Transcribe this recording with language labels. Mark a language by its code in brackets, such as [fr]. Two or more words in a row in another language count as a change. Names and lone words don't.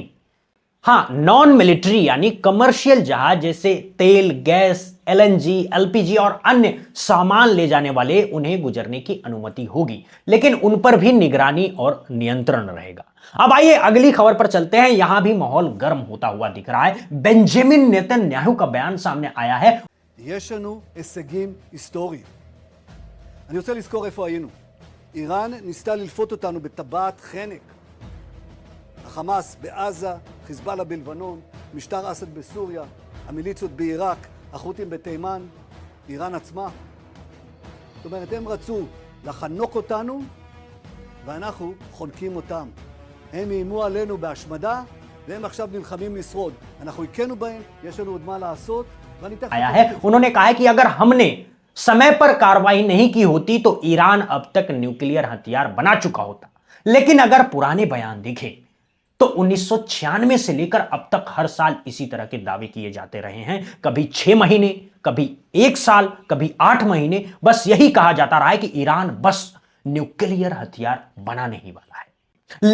[hi] हां, [en] non military [hi] यानी कमर्शियल जहाज जैसे तेल, गैस, एलएनजी, एलपीजी और अन्य सामान ले जाने वाले, उन्हें गुजरने की अनुमति होगी, लेकिन उन पर भी निगरानी और नियंत्रण रहेगा। अब आइए अगली खबर पर चलते हैं। यहां भी माहौल गर्म होता हुआ दिख रहा है। बेंजामिन नेतन्याहू का बयान सामने आया है। [he] יש לנו הישגים היסטוריים. אני רוצה לזכור איפה היינו. איראן ניסתה ללפות אותנו בטבעת חנק. החמאס בעזה, חיזבאללה בלבנון, משטר אסד בסוריה, המיליציות בעיראק, החות'ים בתימן, איראן עצמה. זאת אומרת, הם רצו לחנוק אותנו, ואנחנו חונקים אותם. הם איימו עלינו בהשמדה, והם עכשיו נלחמים לשרוד. אנחנו הכינו בהם, יש לנו עוד מה לעשות, ואני תכף... [hi] आया है उन्होंने कहा है कि अगर हमने समय पर कार्रवाई नहीं की होती तो ईरान अब तक न्यूक्लियर हथियार बना चुका होता। लेकिन अगर पुराने बयान देखें तो 1996 से लेकर अब तक हर साल इसी तरह के दावे किए जाते रहे हैं। कभी 6 महीने, कभी 1 साल, कभी 8 महीने, बस यही कहा जाता रहा है कि ईरान बस न्यूक्लियर हथियार बनाने ही वाला है।